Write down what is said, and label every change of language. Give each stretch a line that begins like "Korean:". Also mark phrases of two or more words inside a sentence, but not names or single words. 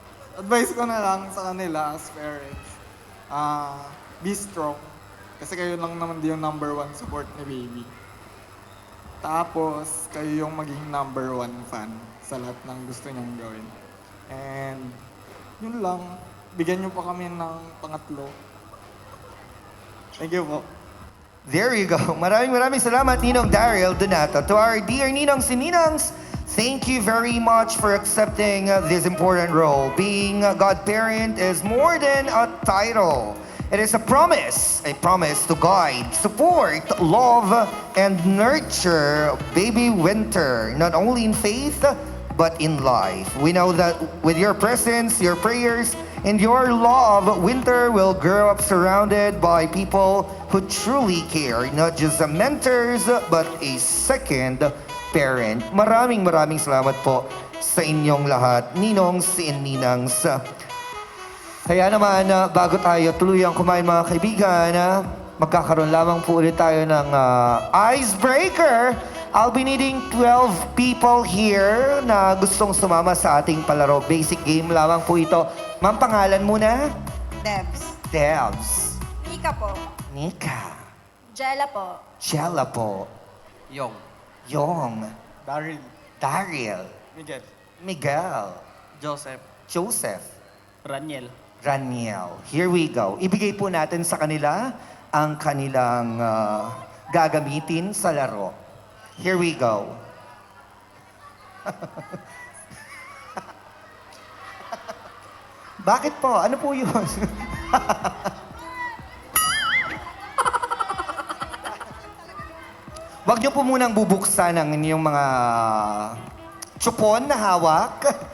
Filipino: advice ko na lang sa kanila
English: as parents, be strong.
Filipino: Kasi kayo lang naman din yung
English: number one support
Filipino: ni baby. Tapos, kayo yung maging
English: number one fan
Filipino: sa lahat ng gusto niyang gawin. And, yun lang. Bigyan niyo pa kami ng pangatlo. Thank you po.
English: There you go.
Filipino: Maraming salamat, Ninong Daryl Donato.
English: To our dear Ninongs and Ninangs, thank you very much for accepting this important role. Being a godparent is more than a title. It is a promise to guide, support, love, and nurture baby Winter, not only in faith, but in life. We know that with your presence, your prayers, and your love, Winter will grow up surrounded by people who truly care, not just the mentors, but a second parent.
Filipino: Maraming salamat po sa inyong lahat,
English: Ninongs and Ninangs.
Filipino: Kaya naman, bago tayo tuluyang kumain mga kaibigan, magkakaroon lamang po ulit tayo ng icebreaker.
English: I'll be needing 12 people here
Filipino: na gustong sumama sa ating palaro.
English: Basic game
Filipino: lamang po ito. Ma'am, pangalan muna? Debs. Debs. Nika po. Nika. Jella po. Jella po. Yong. Yong. Daryl. Daryl. Miguel. Miguel. Joseph. Joseph. Raniel.
English: Raniel. Here we go.
Filipino: Ibigay po natin sa kanila ang kanilang gagamitin sa laro.
English: Here we go.
Filipino: Bakit po? Ano po yun? Huwag niyo po munang bubuksan ang inyong mga tsupon na hawak.